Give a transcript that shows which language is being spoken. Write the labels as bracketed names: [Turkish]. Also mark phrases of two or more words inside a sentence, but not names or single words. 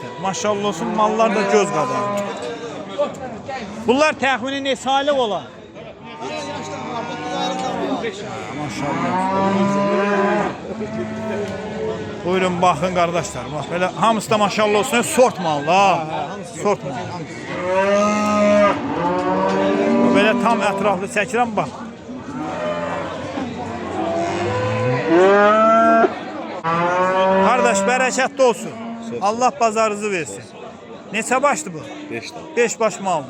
[Azerbaijani] Maşallah olsun, mallar da göz qabarır. Bunlar təxmini neçə aylıq olar? Maşallah. Buyurun baxın qardaşlar. Bax belə hamısı da maşallah olsun, sort mal ha. Sort mal. Belə tam ətraflı çəkirəm bax. Qardaş, bərəkətli olsun. Allah bazarınızı versin. Neçə başdır bu? 5 baş maldır.